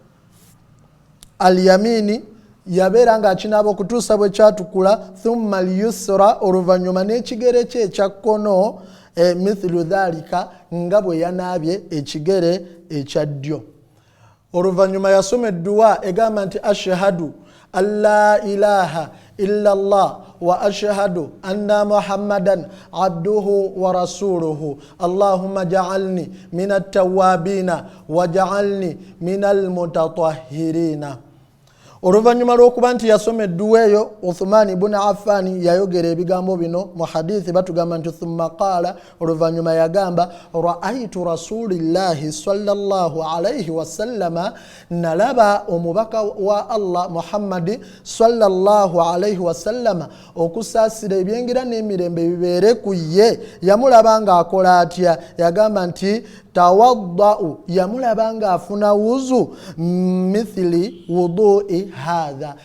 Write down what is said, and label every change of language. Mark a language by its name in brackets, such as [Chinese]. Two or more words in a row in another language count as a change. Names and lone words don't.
[Ganda] alyamini yabeera ng'akinaaba okutuusa bwe kyatukula [Arabic] ثم اليسرى [Ganda] oluvannyuma n'ekigere kye ekya kkono [Arabic] مثل ذلك [Ganda] nga bwe yanaabye ekigere ekya ddyo oluvannyuma yasoma edduwa egamba nti [Arabic] أشهد أن لا إله إلا الله وأشهد أن محمدا عبده ورسوله اللهم اجعلني من التوابين واجعلني من المتطهرين oluvannyuma [Ganda] lw'okuba nti yasoma edduwa eyo Uthmani ibn Affan yayogera ebigambo bino mu hadithi batugamba nti [Arabic] ثم قال [Ganda] oluvannyuma yagamba [Arabic] رأيت رسول الله صلى الله عليه وسلم [Ganda] nalaba omubaka wa Allah Muhammadi [Arabic] صلى الله عليه وسلم [Ganda] okusaasira ebyengira n'emirembe bibeere ku ye yamulaba ng'akola atya yagamba nti tawaddau yamulaba ng'afuna wuzu [Arabic] مثل وضوئي هذا